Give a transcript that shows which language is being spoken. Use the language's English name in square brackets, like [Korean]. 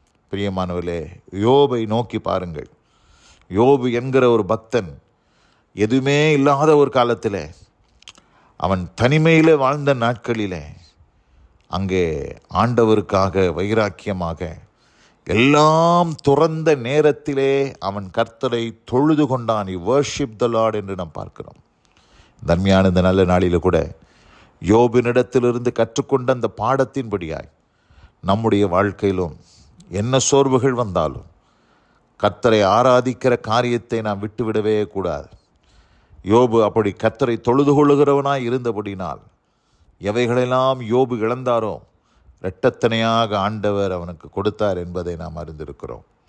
[Tamil] பிரியமானவர்களே, யோபை நோக்கி பாருங்கள். யோபு என்கிற ஒரு பக்தன் எதுவுமே இல்லாத ஒரு காலத்தில், அவன் தனிமையில் வாழ்ந்த நாட்களில் அங்கே ஆண்டவருக்காக வைராக்கியமாக எல்லாம் துறந்த நேரத்திலே அவன் கர்த்தரை தொழுது கொண்டான். [English] he worshiped the Lord [Tamil] என்று நாம் பார்க்கிறோம். தன்மையான இந்த நல்ல நாளில் கூட யோபினிடத்திலிருந்து கற்றுக்கொண்ட அந்த பாடத்தின்படியாய் நம்முடைய வாழ்க்கையிலும் என்ன சோர்வுகள் வந்தாலும் கர்த்தரை ஆராதிக்கிற காரியத்தை நாம் விட்டுவிடவே கூடாது. யோபு அப்படி கர்த்தரை தொழுது கொள்ளுகிறவனாய் இருந்தபடினால் எவைகளெல்லாம் யோபு இழந்தாரோ இரட்டத்தனையாக ஆண்டவர் அவனுக்கு கொடுத்தார் என்பதை நாம் அறிந்திருக்கிறோம்.